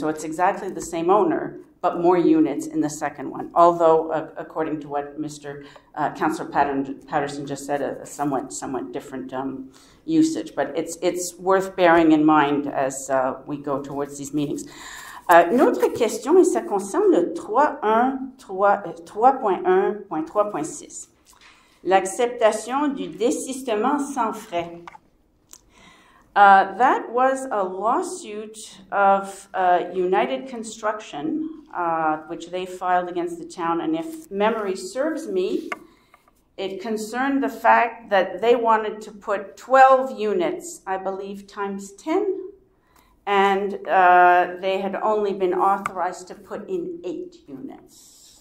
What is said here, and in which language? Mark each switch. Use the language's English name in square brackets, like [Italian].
[English] So it's exactly the same owner, but more units in the second one. Although, according to what Mr. Councillor Patterson just said, a somewhat different usage. But it's worth bearing in mind as we go towards these meetings. [French] Une autre question, et ça concerne le 3.1.3.6. L'acceptation du désistement sans frais. [English] That was a lawsuit of United Construction, which they filed against the town, and if memory serves me, it concerned the fact that they wanted to put 12 units, I believe, times 10, and they had only been authorized to put in 8 units.